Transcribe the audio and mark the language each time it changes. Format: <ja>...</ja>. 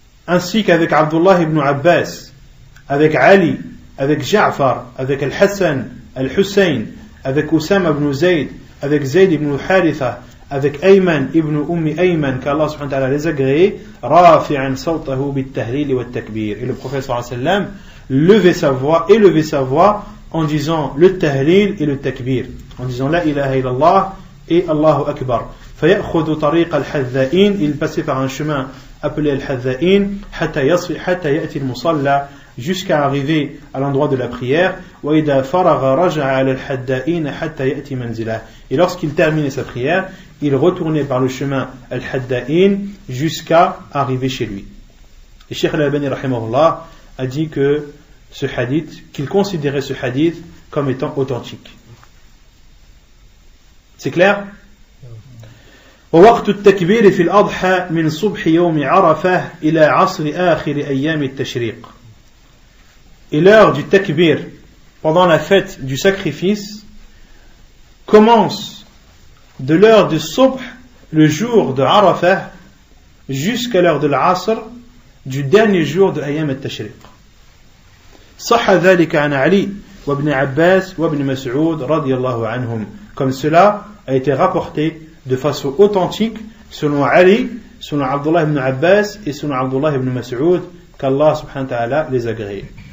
<fr>ainsi qu'avec Abdullah ibn Abbas, avec Ali, avec Ja'far, avec Al-Hassan, Al-Hussein, avec Usama ibn Zayd, avec Zayd ibn Haritha, avec Ayman ibn Ummi Ayman, qu'Allah subhanahu wa ta'ala les a agréés,</fr> <ar>rafi'an sawtahu bit-tahlil wa at-takbir.</ar> <fr>Et le prophète sallallahu alayhi wa sallam levait sa voix en disant le tahlil et le takbir, en disant la ilaha illallah et Allahu akbar.</fr> <ar>فيأخذ طريق الحذائين,</ar> <fr>il passait par un chemin appelé Al-Hadhaïn,</fr> <ar>حتى يأتي المصلى,</ar> <fr>jusqu'à arriver à l'endroit de la prière.</fr> <ar>وإذا فرغ رجع على الحذائين حتى يأتي منزله.</ar> <fr>Et lorsqu'il terminait sa prière, il retournait par le chemin Al-Hadhaïn jusqu'à arriver chez lui. Et Cheikh Al-Albani rahimahullah a dit que ce hadith, qu'il considérait ce hadith comme étant authentique. C'est clair?</fr> <ar>ووقت التكبير في الأضحى من صبح يوم عرفة إلى عصر آخر أيام التشريق.</ar> <fr>Et l'heure du takbir pendant la fête du sacrifice commence de l'heure du subh, le jour de Arafah, jusqu'à l'heure de l'Asr du dernier jour de Ayyam al-Tashriq.</fr> <ar>صح ذلك عن علي وابن عباس وابن مسعود رضي الله عنهم.</ar> <fr>comme cela a été rapporté de façon authentique selon Ali, selon Abdullah ibn Abbas et selon Abdullah ibn Mas'ud, qu'Allah subhanahu wa ta'ala les agrée.</fr>